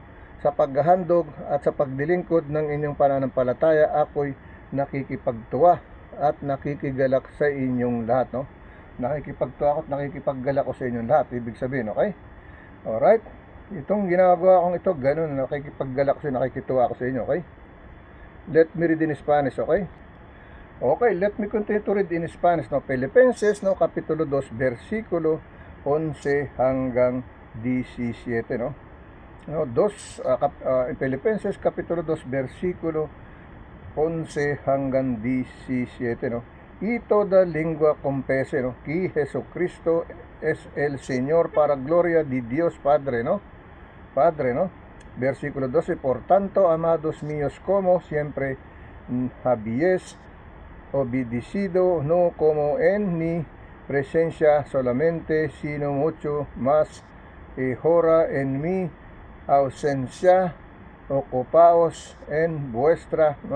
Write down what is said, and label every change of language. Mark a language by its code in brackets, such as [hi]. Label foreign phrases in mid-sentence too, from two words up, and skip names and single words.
[tl] Sa paghahandog at sa pagdilingkod ng inyong pananampalataya, ako'y nakikipagtuwa at nakikigalak sa inyong lahat, no? Nakikipagtuwa ako at nakikipaggalak ko sa inyong lahat. Ibig sabihin, [en] okay? Alright? [tl] Itong ginagawa kong ito, ganun, nakikipaggalak ko sa inyo, nakikituwa ako sa inyo, okay? [en] Let me read in Spanish, okay? Okay, let me continue to read in Spanish, no? [es] Filipenses, no? [tl] Kapitulo 2, versikulo 11 hanggang 17, no? Filipenses, kapitulo 2, versikulo 11 hanggang 17, no? [es] Y toda lengua confese, no? Que Jesucristo es el Señor para gloria de Dios Padre, ¿no? Padre, ¿no? Versículo 12, por tanto, amados míos, como siempre habéis obedecido, no como en mi presencia solamente, sino mucho más ahora en mi ausencia, ocupaos en vuestra, ¿no?